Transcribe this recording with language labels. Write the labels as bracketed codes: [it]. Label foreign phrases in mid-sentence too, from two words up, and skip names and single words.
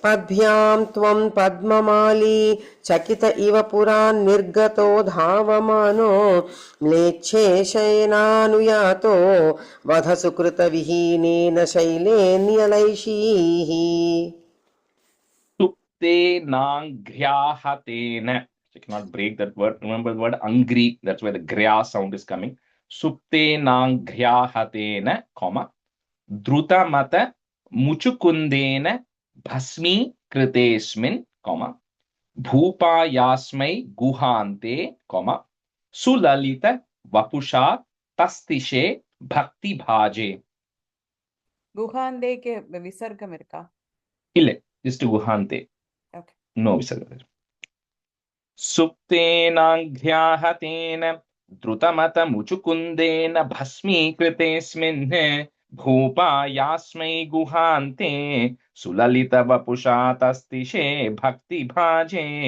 [sa] पद्भ्यां त्वं पद्ममाली चकित इव पुरान्निर्गतो धावमानो म्लेच्छेशयनानुयातो वधसुकृतविहीनेन शैलेन्यलैषीः Suptenanghryahatena. [en] You cannot break that word. Remember the word angry. That's where the gra sound is coming. [sa] Suptenanghryahatena, comma. द्रुतमत मुचुकुन्देन भस्मी कृतेऽस्मिन्, comma. भूपायास्मै गुहान्ते, comma. सुललित वपुषा तस्तिषे भक्ति भाजे. [hi] गुहांदे के विसर्ग मिर्का [en] Ille, just guhante. Okay. No visarga. [sa] सुप्तेनाघ्र्याहतेन द्रुतमतमुचुकुन्देन भस्मीकृतेऽस्मिन् भूपायास्मै गुहान्ते सुललितवपुषा तस्तिषे भक्तिभाजे.